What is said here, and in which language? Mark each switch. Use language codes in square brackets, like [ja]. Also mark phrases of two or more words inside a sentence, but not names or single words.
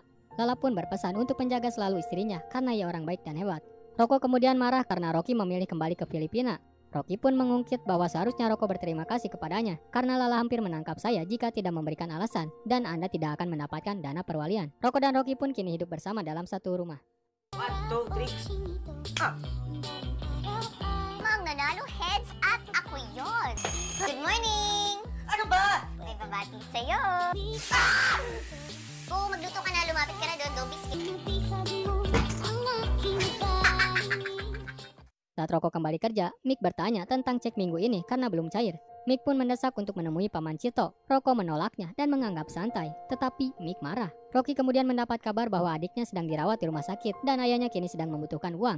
[id] Lala pun berpesan untuk menjaga selalu istrinya karena ia orang baik dan hebat. Rocco kemudian marah karena Rocky memilih kembali ke Filipina. Rocky pun mengungkit bahwa seharusnya Rocco berterima kasih kepadanya karena Lala hampir menangkap saya jika tidak memberikan alasan dan Anda tidak akan mendapatkan dana perwalian. Rocco dan Rocky pun kini hidup bersama dalam satu rumah. 1, 2, 3. [tl] Mang nanalo heads at ako yon. [en] Good morning! [tl] Ano ba? May babati sa'yo. Oo, magluto ka na. Lumapit ka na doon. [en] Go biscuit. [id] Saat Rocco kembali kerja, Mick bertanya tentang cek minggu ini karena belum cair. Mick pun mendesak untuk menemui Paman Cito. Rocco menolaknya dan menganggap santai, tetapi Mick marah. Rocky kemudian mendapat kabar bahwa adiknya sedang dirawat di rumah sakit dan ayahnya kini sedang membutuhkan uang.